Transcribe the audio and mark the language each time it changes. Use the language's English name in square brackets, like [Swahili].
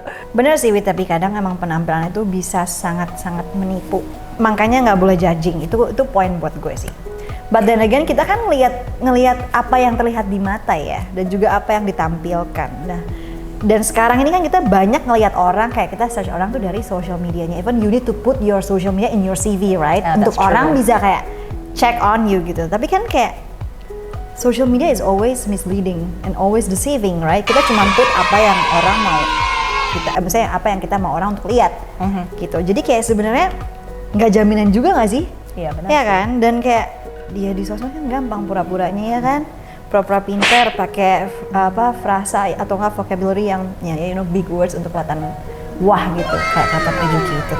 [Indonesian] Bener sih, Wit, tapi kadang emang penampilan itu bisa sangat-sangat menipu. Makanya nggak boleh judging, itu poin buat gue sih. [English] But then again, [Indonesian] kita kan ngelihat apa yang terlihat di mata ya, dan juga apa yang ditampilkan. Nah, dan sekarang ini kan kita banyak ngelihat orang, kayak kita search orang tuh dari social medianya. [English] Even you need to put your social media in your CV, right? [Indonesian] Untuk orang bisa kayak [English] check on you [Indonesian] gitu. Tapi kan kayak [English] social media is always misleading and always deceiving, right? [Indonesian] Kita cuma put apa yang orang mau misalnya apa yang kita mau orang untuk lihat, gitu. Jadi kayak sebenarnya nggak jaminan juga nggak sih? Iya benar. Ya kan? Dan kayak dia di sosmed kan gampang pura-puranya ya kan? Pura-pura pinter, pakai frasa atau enggak vocabulary yang big words untuk kelihatan wah gitu, kayak kata educated.